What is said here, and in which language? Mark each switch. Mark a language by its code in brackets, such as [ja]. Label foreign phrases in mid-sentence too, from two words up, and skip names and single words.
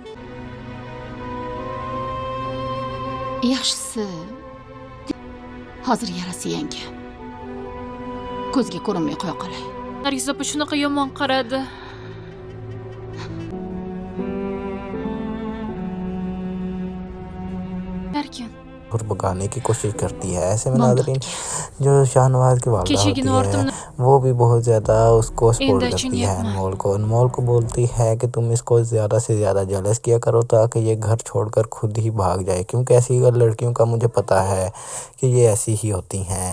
[uz] Yaxshisi hozir yarasi yangi. Ko'zga ko'rinmay qo'ya qolay. Nargiz opa shunaqa yomon qaradi. Erkin. [ur] اور بھگانے کی کوشش کرتی ہے۔ ایسے میں ناظرین جو شاہنواز کی والدہ ہوتی ہے وہ بھی بہت زیادہ اس کو سپورٹ کرتی ہے انمول کو بولتی ہے کہ تم اس کو زیادہ سے زیادہ جیلس کیا کرو تاکہ یہ گھر چھوڑ کر خود ہی بھاگ جائے، کیونکہ ایسی لڑکیوں کا مجھے پتا ہے کہ یہ ایسی ہی ہوتی ہیں.